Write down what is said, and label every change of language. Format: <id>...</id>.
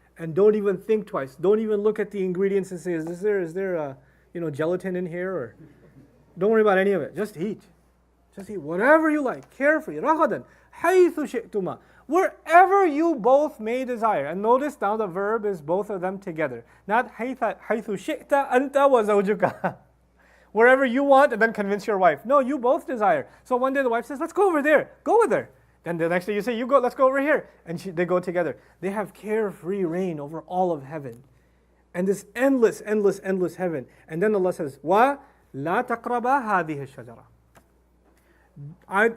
<en>And don't even think twice. Don't even look at the ingredients and say, is there a gelatin in here? Or don't worry about any of it. Just eat. Just eat whatever you like. Carefree.</en> <ar>رَغَدًا حَيْثُ شِئْتُمَا.</ar> <en>Wherever you both may desire. And notice now the verb is both of them together. Not</en> <ar>حَيْثُ شِئْتَ أَنْتَ وَزَوْجُكَ.</ar> <en>Wherever you want, and then convince your wife. No, you both desire. So one day the wife says, let's go over there. Go with her. Then the next day you say, you go, let's go over here. And they go together. They have carefree reign over all of heaven. And this endless, endless, endless heaven. And then Allah says,</en> <ar>وَلَا تَقْرَبَا هَذِهِ الشَّجَرَةِ.</ar>